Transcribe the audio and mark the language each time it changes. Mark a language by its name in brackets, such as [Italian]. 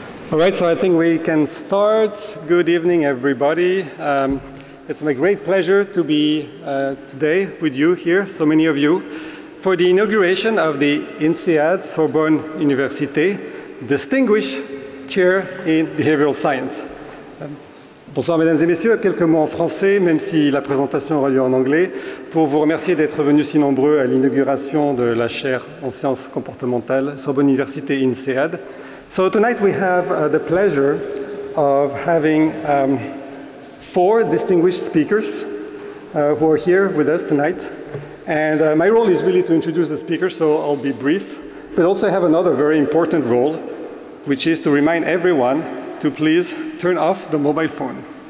[English] All right, so I think we can start. Good evening, everybody. It's my great pleasure to be today with you here, so many of you, for the inauguration of the INSEAD-Sorbonne Université Distinguished Chair in Behavioral Science. [French] Bonsoir, mesdames et messieurs. Quelques mots en français, même si la présentation aura lieu en anglais, pour vous remercier d'être venus si nombreux à l'inauguration de la chaire en sciences comportementales Sorbonne Université INSEAD. [English] So tonight we have the pleasure of having four distinguished speakers who are here with us tonight. And my role is really to introduce the speakers, so I'll be brief. But also I have another very important role, which is to remind everyone to please turn off the mobile phone.